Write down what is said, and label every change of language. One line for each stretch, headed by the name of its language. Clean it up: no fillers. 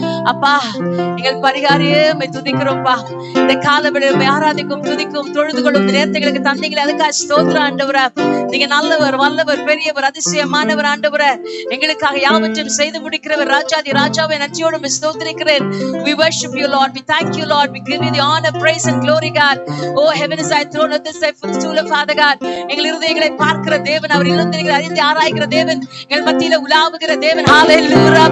Tamil: அப்பா எங்கள் பரிகாரியே உம்மை துதிக்கிறோம்ப்பா. இந்த காலவெளியில உம்மை ஆராதிக்கும் துதிக்கும் தொழுது கொள்ளும் நேரத்துகளுக்கு தந்தீங்களே அதுக்காக ஸ்தோத்திரம் ஆண்டவரே. நீங்க நல்லவர் வல்லவர் பெரியவர் அதிசயமானவர் ஆண்டவரே. எங்களுக்காக யாவற்றையும் செய்து முடிக்கிறவர் ராஜாதி ராஜாவை நன்றியோடு உம்மை ஸ்தோத்திரிக்கிறேன்.
English: We worship you Lord, we thank you Lord, we give you the honor, praise and glory God. Oh heaven is thy throne, earth is thy footstool, Father God.
Tamil: எங்கள் இருதயங்களை பார்க்கிற தேவன், அவர் இருதயங்களை அறிந்து ஆராய்கிற தேவன், எங்கள் மத்தியில உலாவுகிற தேவன். ஹalleluya.